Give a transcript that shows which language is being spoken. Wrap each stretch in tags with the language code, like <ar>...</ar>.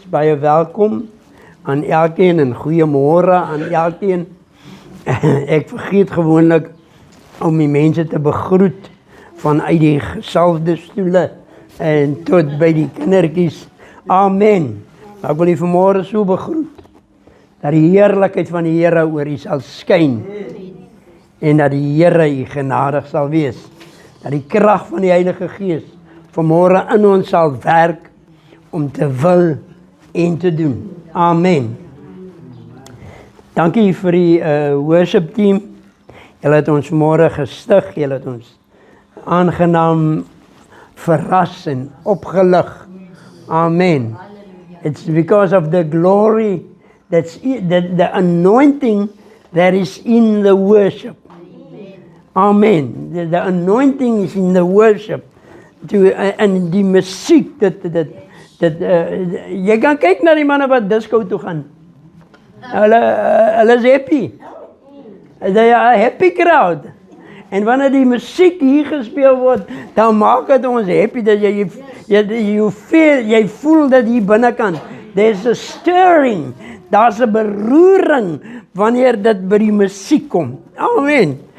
<af>Baie welkom aan elkeen en goeiemôre aan elkeen. Ek vergeet gewoonlik om die mense te begroet vanuit die gesalfde stoele en tot by die kindertjies. Amen. Ek wil u vanmôre so begroet dat die heerlikheid van die Here oor u sal skyn en dat die Here u genadig sal wees. Dat die krag van die Heilige Gees vanmôre in ons sal werk om te wil en te doen. Amen. Dankie vir die worship team. Julle het ons vanmôre gestig, julle het ons aangenaam verras en opgelig. Amen.</af> <en>It's because of the glory, the anointing that is in the worship. Amen. The anointing is in the worship.</en> <af>En die musiek, jy kan kyk na die manne wat disco toe gaan. Hulle is happy.</af> <en>They are a happy crowd.</en> <af>En wanneer die musiek hier gespeel word, dan maak dit ons happy dat jy voel dat hier binnekant,</af> <en>there's a stirring,</en> <af>daar's 'n beroering wanneer dit by die musiek kom. Amen.</af>